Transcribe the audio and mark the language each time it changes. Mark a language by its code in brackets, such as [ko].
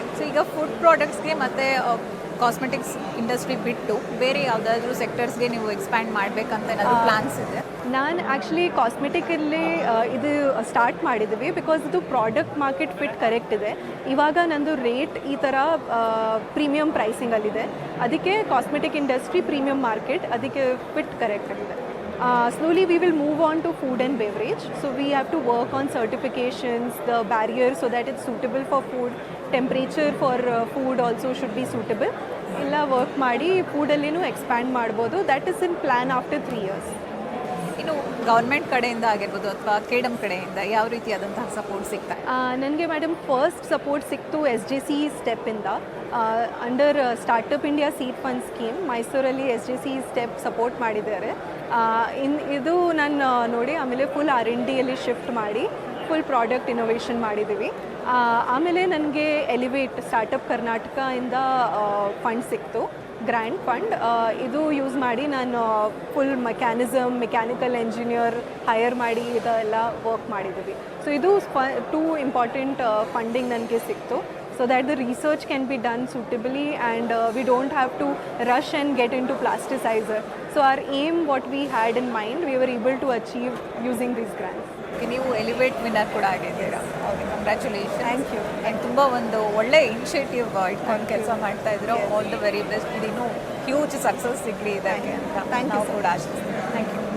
[kn] So ಈಗ food ಪ್ರಾಡಕ್ಟ್ಸ್ಗೆ ಮತ್ತು cosmetics industry ಬಿಟ್ಟು ಬೇರೆ ಯಾವುದಾದ್ರೂ ಸೆಕ್ಟರ್ಸ್ಗೆ ನೀವು ಎಕ್ಸ್ಪ್ಯಾಂಡ್ ಮಾಡಬೇಕಂತ ಏನಾದರೂ ಪ್ಲಾನ್ಸ್ ಇದೆ? ನಾನು ಆ್ಯಕ್ಚುಲಿ ಕಾಸ್ಮೆಟಿಕಲ್ಲಿ ಇದು ಸ್ಟಾರ್ಟ್ ಮಾಡಿದ್ದೀವಿ, ಬಿಕಾಸ್ ಇದು ಪ್ರಾಡಕ್ಟ್ ಮಾರ್ಕೆಟ್ ಫಿಟ್ ಕರೆಕ್ಟ್ ಇದೆ. ಇವಾಗ ನಂದು ರೇಟ್ ಈ ಥರ ಪ್ರೀಮಿಯಮ್ ಪ್ರೈಸಿಂಗಲ್ಲಿದೆ, ಅದಕ್ಕೆ ಕಾಸ್ಮೆಟಿಕ್ ಇಂಡಸ್ಟ್ರಿ ಪ್ರೀಮಿಯಮ್ ಮಾರ್ಕೆಟ್, ಅದಕ್ಕೆ ಫಿಟ್ ಕರೆಕ್ಟ್ ಆಗಿದೆ. [en] Slowly we will move on to food and beverage. So we have to work on certifications, the barriers so that it's suitable for food. Temperature for food also should be suitable. [kn] ಎಲ್ಲ work ಮಾಡಿ ಫೂಡಲ್ಲಿನೂ expand ಮಾಡ್ಬೋದು. [en] That is in plan after 3 years. [kn] ಇನ್ನು government ಕಡೆಯಿಂದ ಆಗಿರ್ಬೋದು ಅಥವಾ ಕೆಡಮ್ ಕಡೆಯಿಂದ ಯಾವ ರೀತಿಯಾದಂತಹ ಸಪೋರ್ಟ್ ಸಿಗ್ತಾ? ನನಗೆ ಮೇಡಮ್ ಫಸ್ಟ್ ಸಪೋರ್ಟ್ ಸಿಕ್ತು SJC ಸ್ಟೆಪ್ಪಿಂದ. Under startup India seed fund scheme ಮೈಸೂರಲ್ಲಿ SJC ಸ್ಟೆಪ್ ಸಪೋರ್ಟ್ ಮಾಡಿದ್ದಾರೆ. ಇದು ನಾನು ನೋಡಿ ಆಮೇಲೆ ಫುಲ್ R&Dಯಲ್ಲಿ ಶಿಫ್ಟ್ ಮಾಡಿ ಫುಲ್ ಪ್ರಾಡಕ್ಟ್ ಇನೋವೇಷನ್ ಮಾಡಿದ್ದೀವಿ. ಆಮೇಲೆ ನನಗೆ ಎಲಿವೇಟ್ ಸ್ಟಾರ್ಟಪ್ ಕರ್ನಾಟಕದಿಂದ ಫಂಡ್ ಸಿಕ್ತು, ಗ್ರ್ಯಾಂಡ್ ಫಂಡ್. ಇದು ಯೂಸ್ ಮಾಡಿ ನಾನು ಫುಲ್ ಮೆಕ್ಯಾನಿಕಲ್ ಎಂಜಿನಿಯರ್ ಹೈಯರ್ ಮಾಡಿ ಇದೆಲ್ಲ ವರ್ಕ್ ಮಾಡಿದ್ದೀವಿ. ಸೊ ಇದು 2 ಇಂಪಾರ್ಟೆಂಟ್ ಫಂಡಿಂಗ್ ನನಗೆ ಸಿಕ್ತು. [en] So that the research can be done suitably and we don't have to rush and get into plasticizer. So our aim, what we had in mind, we were able to achieve using these grants. [kn] ನೀವು elevate winner ಕೂಡ ಆಗಿದ್ದೀರಾ. Okay, congratulation. [en] Thank you. [kn] And ತುಂಬ ಒಂದು ಒಳ್ಳೆ initiative ಇಟ್ಕೊಂಡು ಕೆಲಸ ಮಾಡ್ತಾ ಇದ್ರು. All the very best. ಇದಿನ್ನೂ huge success ಸಿಗಲಿ ಇದಕ್ಕೆ ಅಂತ ನಾವು ಕೂಡ ಆಶಿಸ್ತೀವಿ. Thank you.